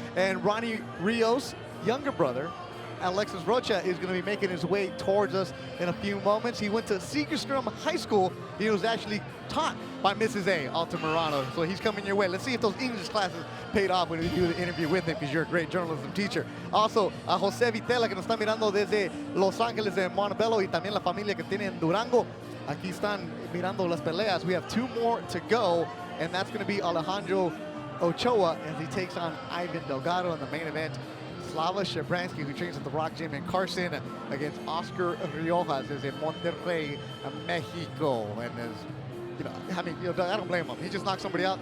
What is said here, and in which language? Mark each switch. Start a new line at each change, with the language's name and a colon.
English: And Ronnie Rios' younger brother, Alexis Rocha, is going to be making his way towards us in a few moments. He went to Segerstrom High School. He was actually taught by Mrs. A, Altamirano. So he's coming your way. Let's see if those English classes paid off when we do the interview with him, because you're a great journalism teacher.
Spanish: Also, a José Vitela, que nos está mirando desde Los Ángeles de Montebello, y también la familia que tiene en Durango. Aquí están mirando las peleas.
English: We have 2 more to go, and that's going to be Alejandro Ochoa as he takes on Ivan Delgado in the main event. Slava Shabransky, who trains at the Rock Gym in Carson, against Oscar Riojas, is in Monterrey, Mexico. And I don't blame him. He just knocked somebody out.